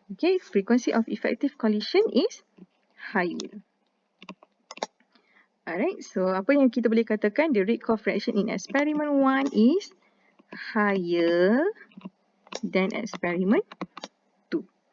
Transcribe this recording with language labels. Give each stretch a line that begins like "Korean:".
English: Okay, frequency of effective collision is higher.
Malay: Alright, so apa yang kita boleh katakan?
English: The rate coefficient in experiment 1 is higher than experiment 2.